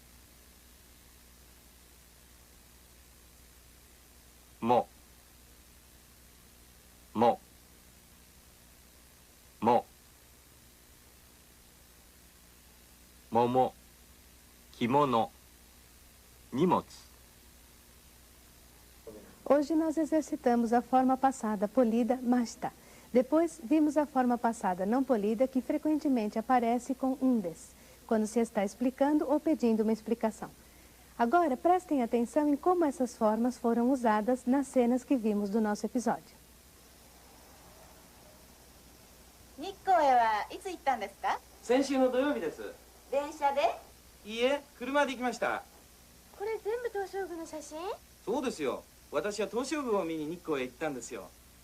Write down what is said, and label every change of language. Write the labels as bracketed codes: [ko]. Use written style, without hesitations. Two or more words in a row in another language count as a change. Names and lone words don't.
[ja] も、も、も、桃、着物、荷物。 [pt] Hoje nós exercitamos a forma passada polida, masta. Depois vimos a forma passada não polida, que frequentemente aparece com des, quando se está explicando ou pedindo uma explicação. Agora prestem atenção em como essas formas foram usadas nas cenas que vimos do nosso episódio. [ja] 日光へはいつ行ったんですか？先週の土曜日です。電車で？いいえ、車で行きました。これ全部東照宮の写真？そうですよ。私は東照宮を見に日光へ行ったんですよ。